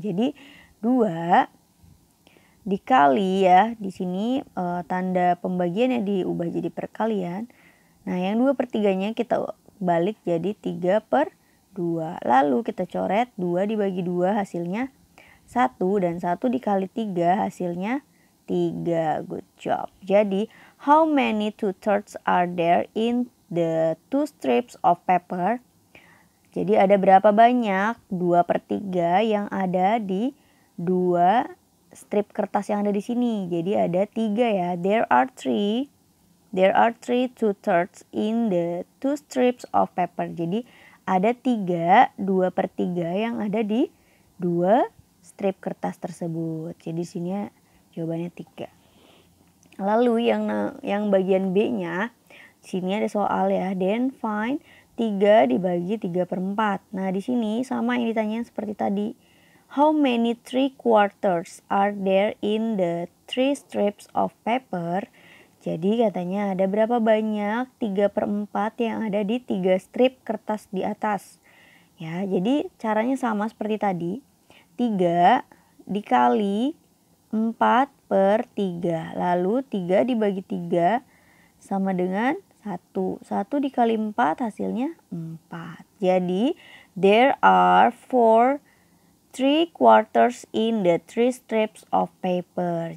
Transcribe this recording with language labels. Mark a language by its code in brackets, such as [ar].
[id] Jadi 2 dikali ya, di sini tanda pembagiannya diubah jadi perkalian. Nah, yang 2/3-nya kita balik jadi 3/2. Lalu kita coret 2 dibagi 2 hasilnya 1 dan 1 dikali 3 hasilnya 3. [en] Good job. [id] Jadi, [en] how many 2/3 are there in the 2 strips of paper? [id] Jadi ada berapa banyak 2/3 yang ada di 2 strip kertas yang ada di sini. Jadi ada 3 ya. [en] There are 3 2/3 in the 2 strips of paper. [id] Jadi ada 3 2/3 yang ada di 2 strip kertas tersebut. Jadi sini jawabannya 3. Lalu yang bagian B-nya, sini ada soal ya. [en] Then find 3 [id] dibagi [en] 3/4. [id] Nah, di sini sama yang ditanyain seperti tadi. [en] How many 3/4 are there in the 3 strips of paper? [id] Jadi katanya ada berapa banyak 3/4 yang ada di 3 strip kertas di atas. Ya, jadi caranya sama seperti tadi. 3 dikali 4/3. Lalu 3 dibagi 3 sama dengan 1. 1 dikali 4 hasilnya 4. Jadi [en] there are 4 3/4 in the 3 strips of paper.